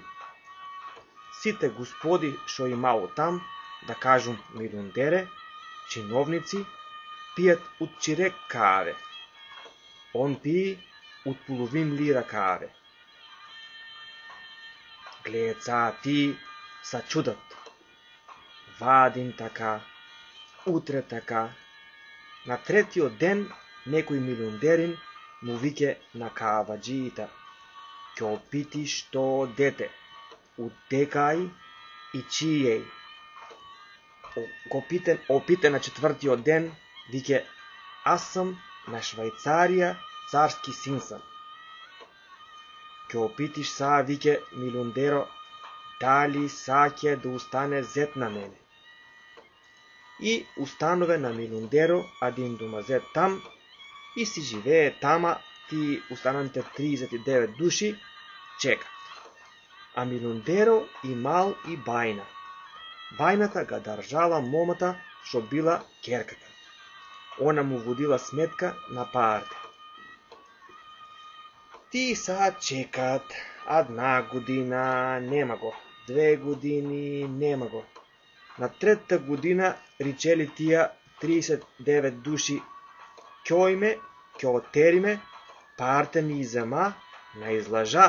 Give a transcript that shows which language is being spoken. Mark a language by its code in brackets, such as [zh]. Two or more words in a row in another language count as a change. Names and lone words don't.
[mk] Сите господи, шо имало там, да кажем милиондере, чиновници, пият от чирек каве. Он пие от половин лира каве. Глеца ти са чудат. Вадин така, утре така. На третиот ден некој милиондерин му вике на каваджиите: ќе питиш то дете, утекај и чијеј. Опите на четвртиот ден вике: аз сам на Швајцарија царски син сам. Ќе опитиш са, вике милиондеро, дали саќе да устане зет на мене. И установе на милиондеро един домазет там и си живее тама, ти остананите 39 души чекат. А милиондеро имал и бајна. Бајната га држала момата шо била керката. Она му водила сметка на парите. Ти са чекат, една година нема го, 2 години нема го. На третата година речели тия 39 души: ќојме, ќо отериме, парите ми изема на излажа.